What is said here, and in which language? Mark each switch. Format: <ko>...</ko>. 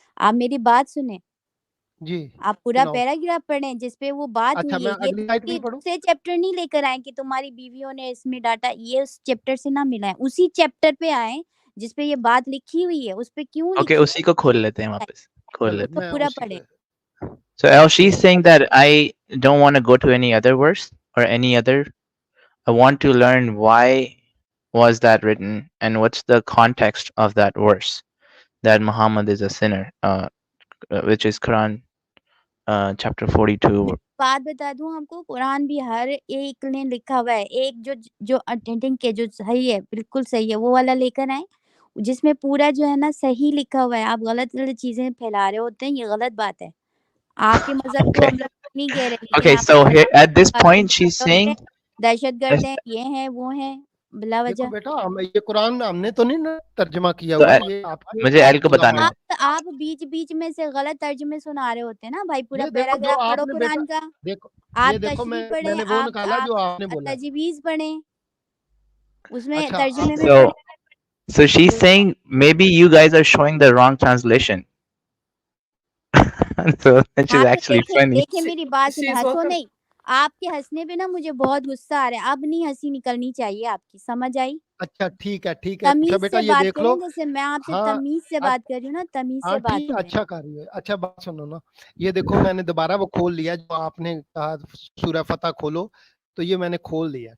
<ur>آپ میری بات سنیں جی, آپ پورا پیراگراف پڑھیں جس پہ وہ بات ہوئی ہے. یہ دوسرے چیپٹر نہیں لے کر آئے کہ تمہاری بیویوں نے اس میں ڈاٹا, یہ اس چیپٹر سے نہ ملا ہے. اسی چیپٹر پہ آئے جس پہ یہ بات لکھی ہوئی ہے, اس پہ کیوں لکھی ہے اسی کو کھول لیتے ہیں واپس, کھول لیتے ہیں. پورا پڑھیں.</ur> <en>So she's saying that I don't want to go to any other verse or any other. I want to learn why was that written and what's the context of that verse that Muhammad is a sinner, which is Quran chapter 42.</en> <ur>بات بتا دوں آپ کو, قرآن بھی ہر ایک نے لکھا ہوا ہے. ایک جو اٹینڈنگ کے جو صحیح ہے, بالکل صحیح ہے, وہ والا لے کر آئے جس میں پورا جو ہے نا صحیح لکھا ہوا ہے. آپ غلط غلط چیزیں پھیلا رہے ہوتے ہیں, یہ غلط بات ہے. آپ کے مذہب کو ہم لوگ نہیں کہہ رہے.</ur> <en>Okay, so here at this point she's saying</en> <ur>دہشت گرد ہیں, یہ ہیں, وہ ہیں, بلا وجہ. دیکھو بیٹا, یہ قرآن ہم نے تو نہیں ترجمہ کیا ہوا, یہ مجھے ایل کو بتانے دیں. آپ بیچ بیچ میں سے غلط ترجمے سنا رہے ہوتے ہیں نا بھائی. پورا پیراگراف پڑھو قرآن کا. آپ تشریح پڑھیں, آپ تجویز پڑھیں, اس میں ترجمے میں پڑھیں.</ur> <en>So she's saying maybe you guys are showing the wrong translation. So which is actually funny.</en> <ur>دیکھیں میری بات سنیں, ہنسو نہیں. آپ کے ہنسنے پہ نا مجھے بہت غصہ آ رہا ہے. اب نہیں ہنسی نکلنی چاہیے آپ کی, سمجھ آئی؟ اچھا ٹھیک ہے, تمیز سے بات کریں, جیسے میں آپ سے تمیز سے بات کر رہی ہوں نا, تمیز سے بات کریں. اچھا کر رہی ہے. اچھا بات سنو نا, یہ دیکھو میں نے دوبارہ وہ کھول لیا جو آپ نے کہا سورہ فتح کھولو, تو یہ میں نے کھول دیا.</ur>